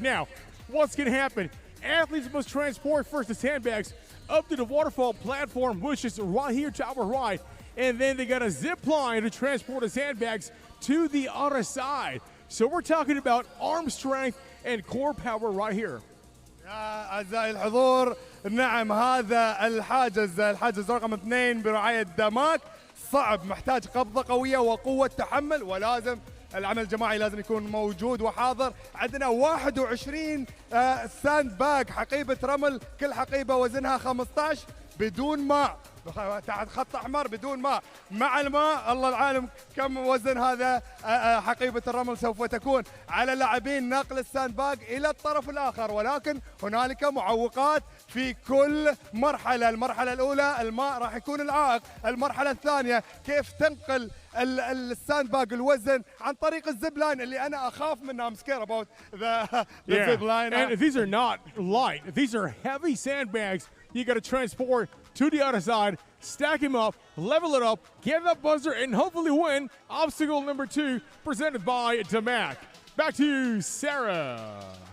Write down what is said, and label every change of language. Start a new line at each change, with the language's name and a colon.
English: Now, what's going to happen? Athletes must transport first the sandbags up to the waterfall platform, which is right here to our right, and then they got a zip line to transport the sandbags to the other side. So we're talking about arm strength and core power right here.
Arabic: يا أعزائي الحضور، نعم هذا الحاجز رقم 2 برعاية داماك صعب، محتاج قبضة قوية وقوة تحمل، ولازم العمل الجماعي لازم يكون موجود وحاضر. عندنا 21 ساند باج، حقيبة رمل، كل حقيبة وزنها 15 بدون ماء، تحت خط احمر بدون ماء. مع الماء الله العالم كم وزن هذا حقيبه الرمل سوف تكون. على اللاعبين نقل الساند باج الى الطرف الاخر، ولكن هنالك معوقات في كل مرحله. المرحله الاولى الماء راح يكون العائق، المرحله الثانيه كيف تنقل الساند باج الوزن عن طريق الزب لاين اللي انا اخاف منها.
English: I'm scared about the zip line. And these are not light. These are heavy sandbags. You got to transport to the other side, stack him up, level it up, get that buzzer, and hopefully win obstacle number 2 presented by Damac. Back to you, Sarah.